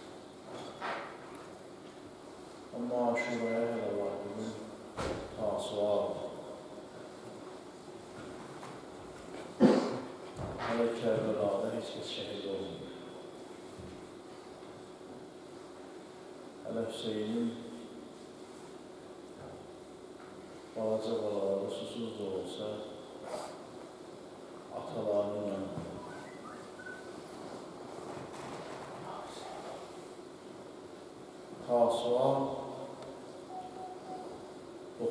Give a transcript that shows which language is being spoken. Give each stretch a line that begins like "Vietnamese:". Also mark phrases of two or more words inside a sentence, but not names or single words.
Turkish: Ama Aşura'ya
Azerbaijani: hele var
Turkish: bugün Tasu'a. Hele Kerbela'da hiç kes şehit olmuyor. Hele Hüseyin'in
Azerbaijani: balaca balaları
Turkish: susuz da olsa atalarının yanında. Tasu'a 9.